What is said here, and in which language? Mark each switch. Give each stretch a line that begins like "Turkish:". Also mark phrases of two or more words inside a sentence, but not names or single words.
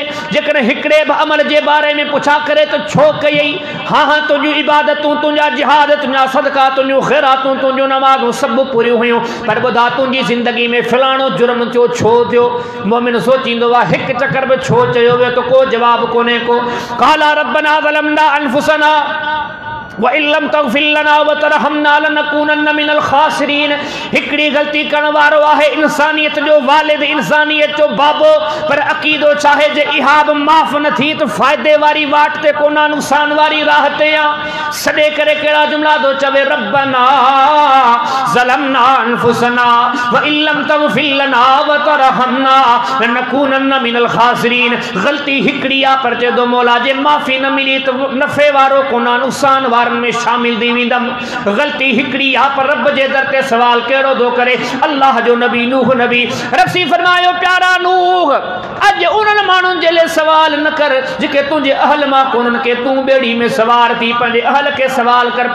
Sindhi: जेकॾहिं हिकिड़े बि अमल जे बारे में पुछा करे त छो कयई? हाँ तुंहिंजूं इबादतूं, तुंहिंजा जिहाद, तुंहिंजा सदका, तुंहिंजूं ख़ैरातूं, तुंहिंजूं नमाज़ूं सभु पूरियूं हुयूं, पर ॿुधा तुंहिंजी ज़िंदगी में फलाणो जुर्म थियो, छो थियो? मोमिन सोचींदो आहे हिकु चकर बि छो चयो वियो, त को जवाबु कोन्हे को।
Arabic: قالا ربنا ظلمنا أنفسنا وإن لم تغفر لنا وترحمنا لنكونن من الخاسرين.
Sindhi: हिकिड़ी ग़लती करण वारो आहे इंसानियत जो वालिद, इंसानियत जो बाबो, पर अक़ीदो चाहे जे इहा बि माफ़ न थी त फ़ाइदे वारी वाट ते कोन्हा, नुक़सान वारी राह ते आहे। सॾे करे कहिड़ा जुमिला थो चवे?
Arabic: ربنا ظلمنا أنفسنا وإن لم تغفر لنا وترحمنا لنكونن من الخاسرين.
Sindhi: ग़लती हिकिड़ी आहे, पर चए थो मौला जे माफ़ी न मिली त नफ़े वारो कोन्हा, नुक़सान वारो में शामिल थी वेंदम। ग़लती हिकिड़ी आहे, पर रब जे दर ते सवाल कहिड़ो थो करे? अल्लाह जो नबी नूह नबी, रब्सी फरमायो प्यारा नूह, अॼु उन्हनि माण्हुनि जे लाइ सवाल न कर जेके तुंहिंजे अहल मां कोन्हनि के तूं ॿेड़ी में सवार थी पंहिंजे अहल खे सवाल कर।